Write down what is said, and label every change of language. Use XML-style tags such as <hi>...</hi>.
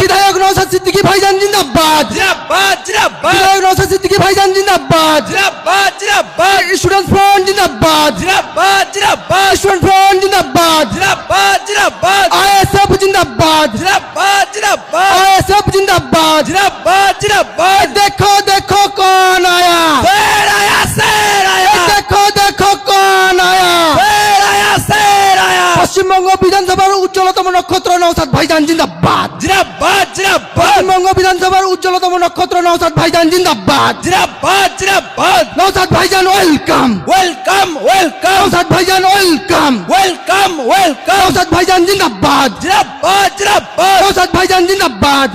<bn>বিধায়ক নওশাদ সিদ্দিকী ভাইজান জিন্দাবাদ, জিন্দাবাদ, জিন্দাবাদ। বিধায়ক নওশাদ সিদ্দিকী ভাইজান জিন্দাবাদ, জিন্দাবাদ, জিন্দাবাদ। স্টুডেন্ট ফ্রন্ট জিন্দাবাদ, জিন্দাবাদ, জিন্দাবাদ। স্টুডেন্ট ফ্রন্ট জিন্দাবাদ, জিন্দাবাদ, জিন্দাবাদ। আইএসএফ জিন্দাবাদ, জিন্দাবাদ, জিন্দাবাদ। আইএসএফ জিন্দাবাদ, জিন্দাবাদ, জিন্দাবাদ।</bn> <hi>দেখো দেখো कौन आया, शेर आया, शेर आया। देखो देखो कौन आया, शेर आया, शेर आया।</hi> <bn>পশ্চিমবঙ্গ বিধানসভার উজ্জ্বলতম নক্ষত্র নওশাদ ভাইজান জিন্দাবাদ। জিন্দাবাদ জিন্দাবাদ জিন্দাবাদ পশ্চিমবঙ্গ বিধানসভার উজ্জ্বলতম নক্ষত্র নওশাদ ভাইজান জিন্দাবাদ জিন্দাবাদ জিন্দাবাদ নওশাদ ভাইজান ওয়েলকাম ওয়েলকাম ওয়েলকাম নওশাদ ভাইজান ওয়েলকাম ওয়েলকাম ওয়েলকাম নওশাদ ভাইজান জিন্দাবাদ জিন্দাবাদ জিন্দাবাদ নওশাদ ভাইজান জিন্দাবাদ</bn>